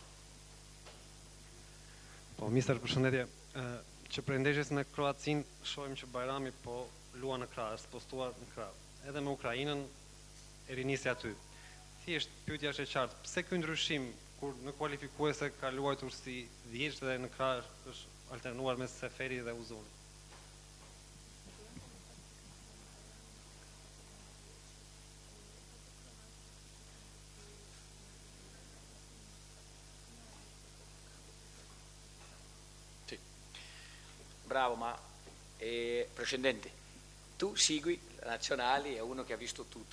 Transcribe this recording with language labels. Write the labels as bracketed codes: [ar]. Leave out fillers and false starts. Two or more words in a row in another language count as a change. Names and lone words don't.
[sq] Po, mister, përshëndetje. Që prej ndeshjes në Kroacin shohim që Bajrami po luan në krah, është postuar në krah. Edhe me Ukrainën e rinisi aty. Thjesht pyetja është e qartë, pse ky ndryshim kur në kualifikuese ka luajtur si 10 dhe në krah është alternuar mes Seferi dhe Uzuni? [it] Bravo, ma precedente, tu segui le nazionali, è uno che ha visto tutto.